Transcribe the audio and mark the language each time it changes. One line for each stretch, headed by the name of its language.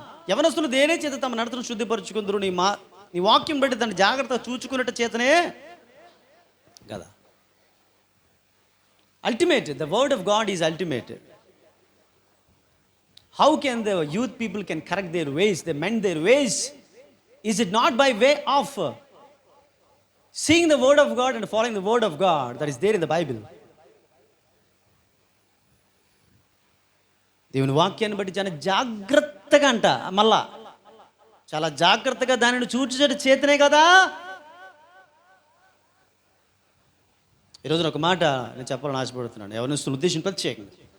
Telugu: యవనస్తులు దేనే చేత తమ నడతను శుద్ధిపరుచుకుందరు, నీ వాక్యం బట్టి దాన్ని జాగ్రత్తగా చూచుకున్నట్టు చేతనే కదా.
English: Ultimate, the word of God is ultimate. How can the youth people can correct their ways, they mend their ways? Is it not by way of seeing the word of God and following the word of God that is there in the Bible?
Telugu: దేవుని వాక్యాన్ని బట్టి చాలా జాగ్రత్తగా అంట, మళ్ళా చాలా జాగ్రత్తగా దానిని చూచేట చేతనే కదా. ఈరోజున ఒక మాట నేను చెప్పాలని ఆశపడుతున్నాను, యవనస్తులు ఉద్దేశం ప్రత్యేకంగా.